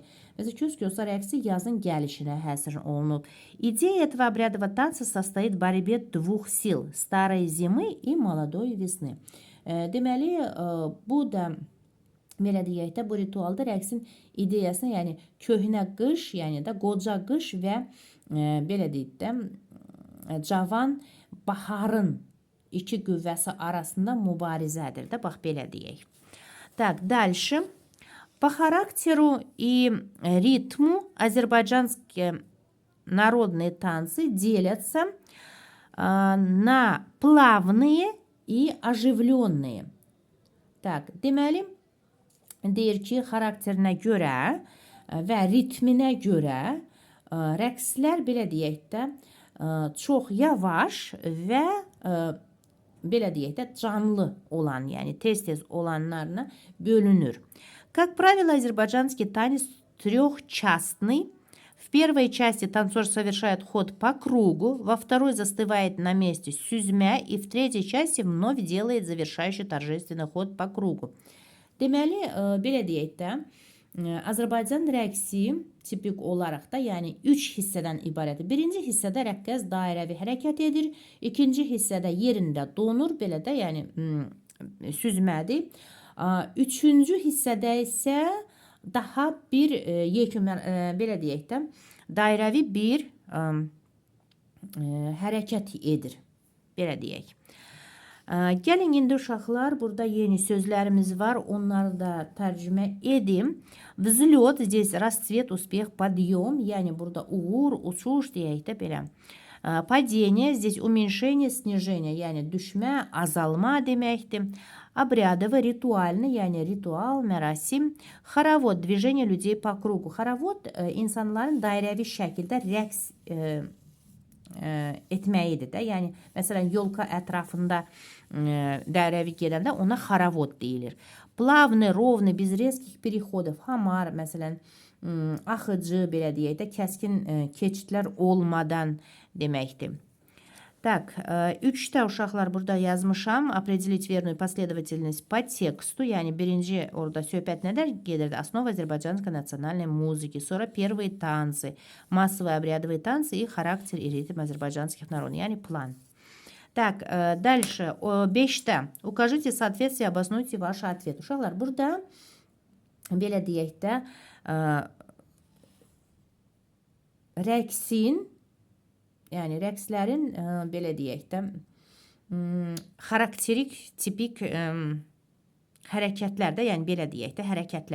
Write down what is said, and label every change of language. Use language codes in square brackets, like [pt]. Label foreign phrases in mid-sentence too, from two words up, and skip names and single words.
[az] Mesela Kös-Kösa rəqsi yazın gəlişinə həsr olunub. [ru] Идея этого обрядового танца состоит в борьбе двух сил – старой зимы и молодой весны. [az] Deməli, bu da belə deyək də, bu ritualda rəqsin ideyasına, yəni köhnə qış, yəni də qoca qış və belə deyək də, cavan baharın iki qüvvəsi arasında mübarizədir də, bax belə deyək. [ru] Так, дальше. По характеру и ритму азербайджанские народные танцы делятся на плавные и оживленные. Так, [az] deməli, deyir ki, xarakterinə görə və ritminə görə rəqslər, belə deyək də, çox yavaş və belə deyək də, canlı olan, yəni tez-tez olanlarına bölünür. [ru] Как правило, азербайджанский танец трехчастный. В В первой части танцор совершает ход по кругу, во второй застывает на месте süzmə и в третьей части вновь делает завершающий торжественный ход по кругу. [az] Deməli, belə deyək də, Azərbaycan rəqsi tipik olaraq da, yəni 3 hissədən ibarətdir. Birinci hissədə rəqqas dairəvi hərəkət edir, ikinci hissədə yerində donur, belə də, yəni süzmədir. Üçüncü hissədə isə daha bir yekun, belə deyək də, dairəvi bir hərəkət edir, belə deyək. Gəlin indi uşaqlar, burada yeni sözlərimiz var. Onları da tərcümə edim. [ru] Взлет, здесь расцвет, успех, подъем. [az] Yəni burada uğur, uçuş deyək də belə. [ru] Падение, здесь уменьшение, снижение. [az] Yəni düşmə, azalma deməkdir. [ru] Обрядово, ритуально, [az] yəni ritual, mərasim. [ru] Хоровод, движение людей по кругу. [az] Хоровод insanların dairəvi şəkildə rəqs etməyidir də. Yəni məsələn yolka ətrafında dairəvi gedəndə ona хоровод deyilir. [ru] Плавный, ровный, без резких переходов. [az] Hamar, məsələn axıcı, belə deyək də, kəskin keçidlər olmadan deməkdir. Так, 3-də uşaqlar burada yazmışam. [ru] Определить верную последовательность по тексту. [az] Yəni birinci orada söhbət nədən gedirdi? [ru] Основа азербайджанской национальной музыки. Sonra первые танцы, массовые обрядовые танцы и характер и ритм азербайджанских народов. [az] Yəni план. [ru] Так, дальше 5-də укажите соответствие, обоснуйте ваши ответы. [az] Uşaqlar burada belə deyək də rəqsin, yəni rəqslərin belə deyək də xarakterik, tipik hərəkətlər də, yəni belə deyək də hərəkətlər.